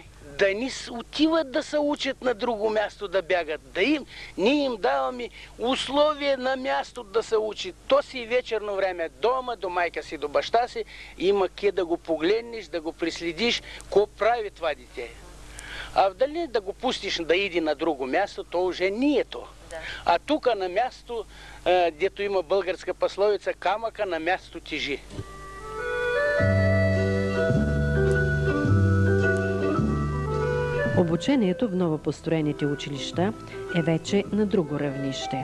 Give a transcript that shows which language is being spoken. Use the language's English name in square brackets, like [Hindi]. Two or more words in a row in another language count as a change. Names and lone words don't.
[Bulgarian] Да ни отиват да се учат на друго място да бягат. Ние им даваме условия на място да се учат. То си вечерно време дома, до майка си, до баща си, има ке да го погледнеш, да го преследиш, ко прави това дете. А дали да го пустиш да иди на друго място, то уже не е то. Да. А тук на място, дето има българска пословица, камъка на място тежи. Обучението в новопостроените училища е вече на друго равнище.